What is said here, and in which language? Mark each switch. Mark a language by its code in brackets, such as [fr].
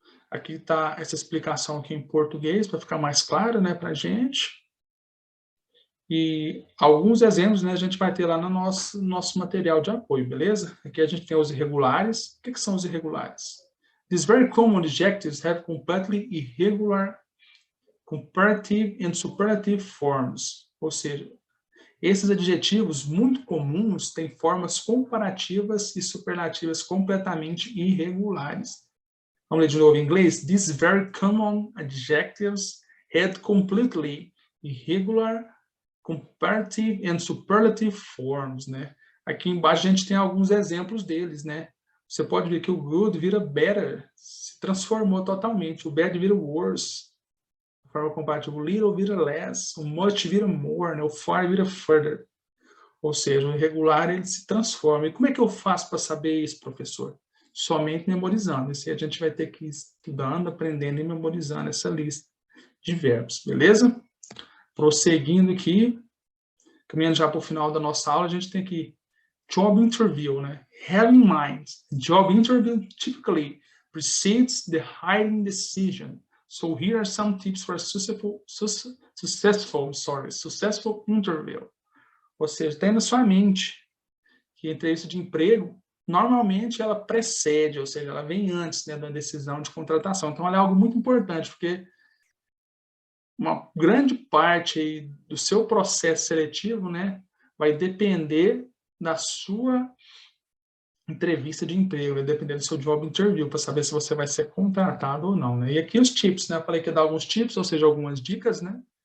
[pt] Aqui está essa explicação aqui em português, para ficar mais claro, né, para a gente. E alguns exemplos, né, a gente vai ter lá no nosso material de apoio, beleza? Aqui a gente tem os irregulares. O que são os irregulares? [en] These very common adjectives have completely irregular comparative and superlative forms. [pt] Ou seja, esses adjetivos muito comuns têm formas comparativas e superlativas completamente irregulares. Vamos ler de novo em inglês. [en] These very common adjectives had completely irregular comparative and superlative forms, né? [pt] Aqui embaixo a gente tem alguns exemplos deles, né? Você pode ver que o good vira better, se transformou totalmente. O bad vira worse, a forma comparativa. O little vira less, o much vira more, né? O far vira further. Ou seja, o irregular ele se transforma. E como é que eu faço para saber isso, professor? Somente memorizando. Isso aí a gente vai ter que ir estudando, aprendendo e memorizando essa lista de verbos, beleza? Prosseguindo aqui, caminhando já para o final da nossa aula, a gente tem aqui job interview, né? [en] Have in mind, job interview typically precedes the hiring decision. So here are some tips for a successful interview. [pt] Ou seja, tem na sua mente que a entrevista de emprego, normalmente ela precede, ou seja, ela vem antes, né, da decisão de contratação. Então, ela é algo muito importante, porque uma grande parte aí do seu processo seletivo, né, vai depender da sua entrevista de emprego, vai depender do seu job interview, para saber se você vai ser contratado ou não, né? E aqui os tips, né? Eu falei que ia dar alguns tips, ou seja, algumas dicas, né?